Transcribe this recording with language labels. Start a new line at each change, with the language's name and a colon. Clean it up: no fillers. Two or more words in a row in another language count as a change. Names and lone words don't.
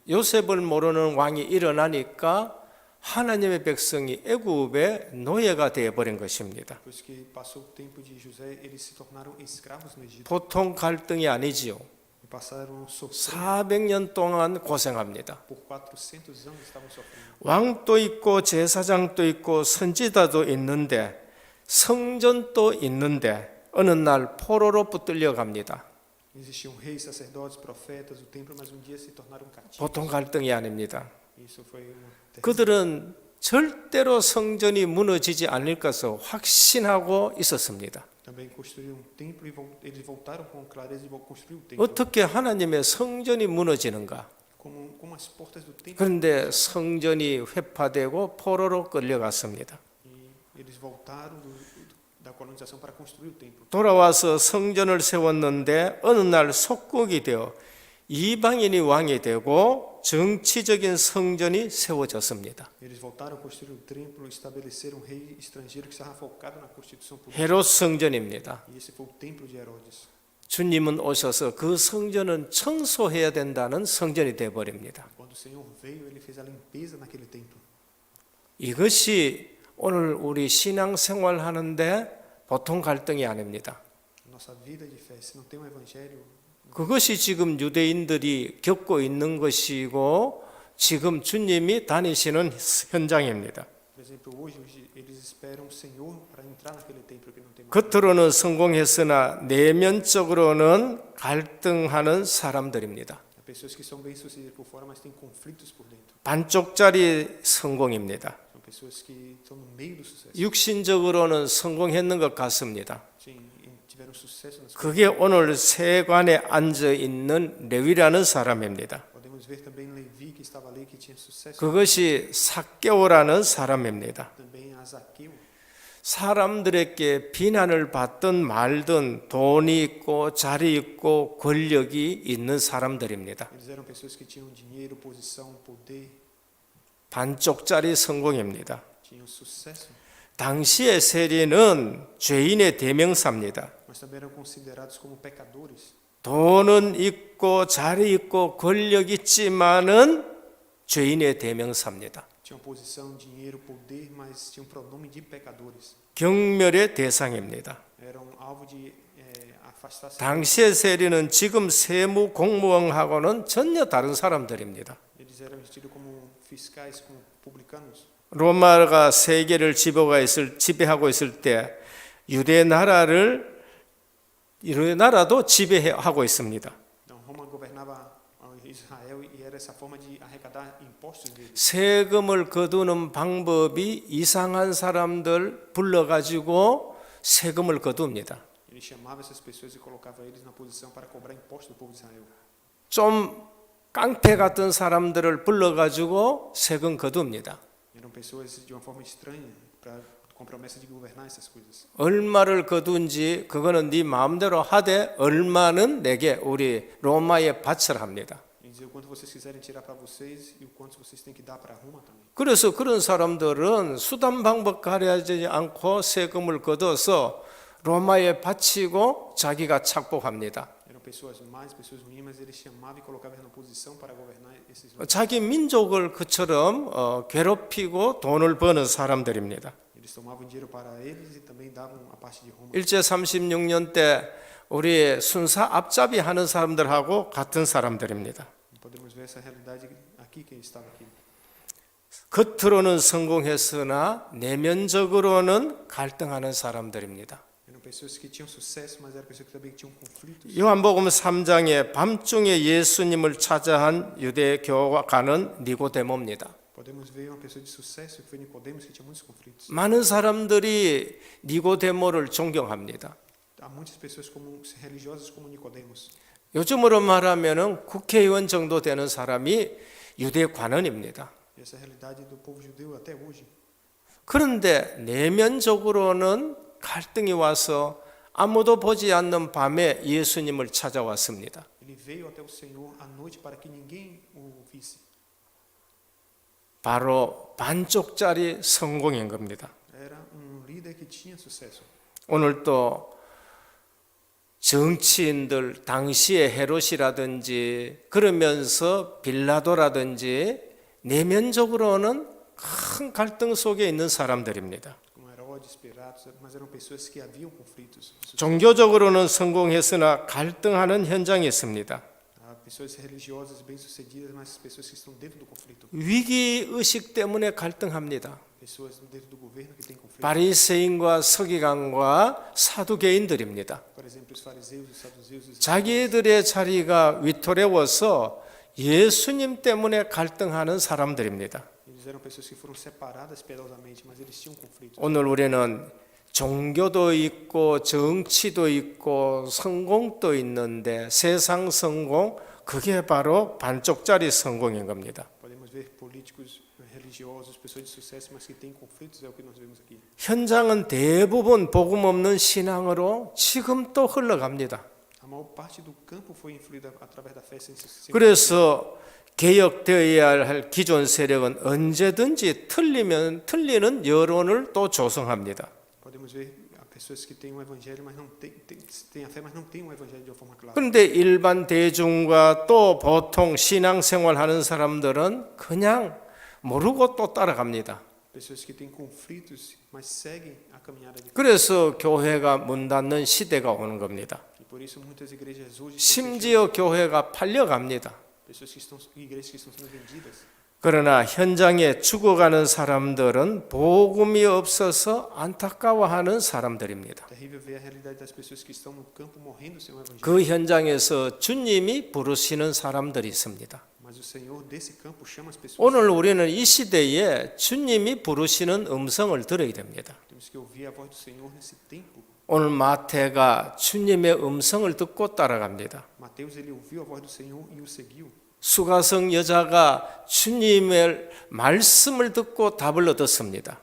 Korean: 요셉을 모르는 왕이 일어나니까 하나님의 백성이 애굽의 노예가 되어 버린 것입니다.
Portuguese: Depois que passou o tempo de José, eles se tornaram escravos no Egito.
Korean: 보통 갈등이 아니지요.
Portuguese: E passaram a sofrer
Korean: 400년 동안 고생합니다.
Portuguese: por 400 anos estavam sofrendo.
Korean: 왕도 있고 제사장도 있고 선지자도 있는데 성전도 있는데 어느 날 포로로 붙들려 갑니다.
Portuguese: Existiam reis, sacerdotes, profetas, o templo, mas um dia se tornaram cativos.
Korean: 보통 갈등이 아닙니다.
Portuguese: Isso foi uma terrível.
Korean: 그들은 절대로 성전이 무너지지 않을 것을 확신하고 있었습니다.
Portuguese: Também construíram um templo e eles voltaram com clareza e vão construir o templo.
Korean: 어떻게 하나님의 성전이 무너지는가?
Portuguese: Como as portas do templo.
Korean: 그런데 성전이 회파되고 포로로 끌려갔습니다.
Portuguese: E eles voltaram da colonização para construir o templo.
Korean: 돌아와서 성전을 세웠는데 어느 날 속국이 되어 이방인이 왕이 되고 정치적인 성전이 세워졌습니다.
Portuguese: Eles voltaram a construir o templo e estabeleceram um rei estrangeiro que estava focado na constituição política.
Korean: 헤롯 성전입니다.
Portuguese: E esse foi o templo de Herodes.
Korean: 주님은 오셔서 그 성전은 청소해야 된다는 성전이 되어 버립니다.
Portuguese: Quando o Senhor veio, ele fez a limpeza naquele templo.
Korean: 이것이 오늘 우리 신앙생활 하는데 보통 갈등이 아닙니다.
Portuguese: Nossa vida de fé, se não tem um evangelho,
Korean: 그것이 지금 유대인들이 겪고 있는 것이고 지금 주님이 다니시는 현장입니다.
Portuguese: por exemplo, hoje eles esperam o Senhor para entrar naquele templo que não tem mais.
Korean: 겉으로는 성공했으나 내면적으로는 갈등하는 사람들입니다.
Portuguese: Há pessoas que são bem-sucedidas por fora, mas têm conflitos por dentro.
Korean: 반쪽짜리 성공입니다.
Portuguese: São pessoas que estão no meio do sucesso.
Korean: 육신적으로는 성공했는 것 같습니다.
Portuguese: Sim, tiveram sucesso nas coisas.
Korean: 그게 오늘 세관에 앉아 있는 레위라는 사람입니다.
Portuguese: Podemos ver também Levi, que estava ali, que tinha sucesso.
Korean: 그것이 삭개오라는 사람입니다.
Portuguese: Também a Zaqueu.
Korean: 사람들에게 비난을 받든 말든 돈이 있고 자리 있고 권력이 있는 사람들입니다.
Portuguese: Eles eram pessoas que tinham dinheiro, posição, poder,
Korean: 반쪽짜리 성공입니다.
Portuguese: tinham sucesso,
Korean: 당시의 세리는 죄인의 대명사입니다.
Portuguese: mas também eram considerados como pecadores.
Korean: 돈은 있고 자리 있고 권력 있지만은 죄인의 대명사입니다.
Portuguese: Tinham posição, dinheiro, poder, mas tinham pronome de pecadores.
Korean: 경멸의 대상입니다.
Portuguese: Eram alvo de afastar-se.
Korean: 당시의 세리는 지금 세무 공무원하고는 전혀 다른 사람들입니다.
Portuguese: Eles eram tidos como fiscais, como publicanos.
Korean: 로마가 세계를 지배하고 있을 때 유대 나라도 지배하고 있습니다.
Portuguese: Então, Roma governava Israel e era essa forma de arrecadar impostos deles.
Korean: 세금을 거두는 방법이 이상한 사람들 불러가지고 세금을 거둡니다.
Portuguese: Ele chamava essas pessoas e colocava eles na posição para cobrar impostos do povo de Israel.
Korean: 좀 깡패 같은 사람들을 불러가지고 세금 거둡니다.
Portuguese: Eram pessoas de uma forma estranha, com promessa de governar essas coisas.
Korean: 얼마를 거둔지 그거는 네 마음대로 하되 얼마는 내게 우리 로마에 바쳐라 합니다.
Portuguese: E dizer o quanto vocês quiserem tirar para vocês e o quanto vocês têm que dar para Roma também.
Korean: 그래서 그런 사람들은 수단 방법 가려하지 않고 세금을 걷어서 로마에 바치고 자기가 착복합니다.
Portuguese: Eram pessoas más, pessoas ruins, mas eles chamavam e colocavam na posição para governar esses.
Korean: 자기 민족을 그처럼 괴롭히고 돈을 버는 사람들입니다.
Portuguese: Eles tomavam dinheiro para eles e também davam a parte de Roma.
Korean: 일제 36년 때 우리 순사 앞잡이 하는 사람들하고 같은 사람들입니다.
Portuguese: Podemos ver essa realidade aqui que estava aqui.
Korean: 겉으로는 성공했으나 내면적으로는 갈등하는 사람들입니다.
Portuguese: Eram pessoas que tinham sucesso, mas eram pessoas que também tinham conflitos.
Korean: 요한복음 3장에 밤중에 예수님을 찾아한 유대 교가는 니고데모입니다.
Portuguese: Podemos ver uma pessoa de sucesso que foi Nicodemos, que tinha muitos conflitos.
Korean: 많은 사람들이 니고데모를 존경합니다.
Portuguese: Há muitas pessoas religiosas como Nicodemos.
Korean: 요즘으로 말하면은 국회의원 정도 되는 사람이 유대 관원입니다.
Portuguese: Essa é a realidade do povo judeu até hoje.
Korean: 그런데 내면적으로는 갈등이 와서 아무도 보지 않는 밤에 예수님을 찾아왔습니다.
Portuguese: Ele veio até o Senhor à noite para que ninguém o visse.
Korean: 바로 반쪽짜리 성공인 겁니다.
Portuguese: Era líder que tinha sucesso.
Korean: 오늘 또 정치인들 당시의 헤롯이라든지 그러면서 빌라도라든지 내면적으로는 큰 갈등 속에 있는 사람들입니다.
Portuguese: Como Herodes, Pilatos, mas eram pessoas que haviam conflitos.
Korean: 종교적으로는 성공했으나 갈등하는 현장이 있습니다.
Portuguese: Há pessoas religiosas bem-sucedidas, mas pessoas que estão dentro do conflito.
Korean: 위기 의식 때문에 갈등합니다.
Portuguese: Pessoas dentro do governo que têm conflito.
Korean: 바리새인과 서기관과 사두개인들입니다.
Portuguese: Por exemplo, os fariseus, os saduceus, os
Korean: 자기들의 자리가 위토려워서 예수님 때문에 갈등하는 사람들입니다.
Portuguese: eles eram pessoas que foram separadas piedosamente, mas eles tinham conflitos.
Korean: 오늘 우리는 종교도 있고 정치도 있고 성공도 있는데 세상 성공 그게 바로 반쪽짜리 성공인 겁니다.
Portuguese: Podemos ver políticos religiosos, pessoas de sucesso, mas que têm conflitos, é o que nós vemos aqui.
Korean: 현장은 대부분 복음 없는 신앙으로 지금 또 흘러갑니다.
Portuguese: A maior parte do campo foi influída através da fé sem
Korean: 그래서 개혁되어야 할 기존 세력은 언제든지 틀리는 여론을 또 조성합니다.
Portuguese: Podemos ver pessoas que têm um evangelho, mas não têm a fé, mas não têm um evangelho de uma forma clara.
Korean: 그런데 일반 대중과 또 보통 신앙생활하는 사람들은 그냥 모르고 또 따라갑니다.
Portuguese: Pessoas que têm conflitos, mas seguem a caminhada de Cristo.
Korean: 그래서 교회가 문 닫는 시대가 오는 겁니다.
Portuguese: E por isso muitas igrejas hoje estão
Korean: 심지어 교회가 팔려갑니다.
Portuguese: igrejas que estão sendo vendidas.
Korean: 그러나 현장에 죽어가는 사람들은 복음이 없어서 안타까워하는 사람들입니다.
Portuguese: Terrível ver a realidade das pessoas que estão no campo morrendo sem o evangelho.
Korean: 그 현장에서 주님이 부르시는 사람들이 있습니다.
Portuguese: Mas o Senhor desse campo chama as pessoas.
Korean: 오늘 우리는 이 시대에 주님이 부르시는 음성을 들어야 됩니다.
Portuguese: Temos que ouvir a voz do Senhor nesse tempo.
Korean: 오늘 마태가 주님의 음성을 듣고 따라갑니다.
Portuguese: Mateus ele ouviu a voz do Senhor e o seguiu.
Korean: 수가성 여자가 주님의 말씀을 듣고 답을 얻었습니다.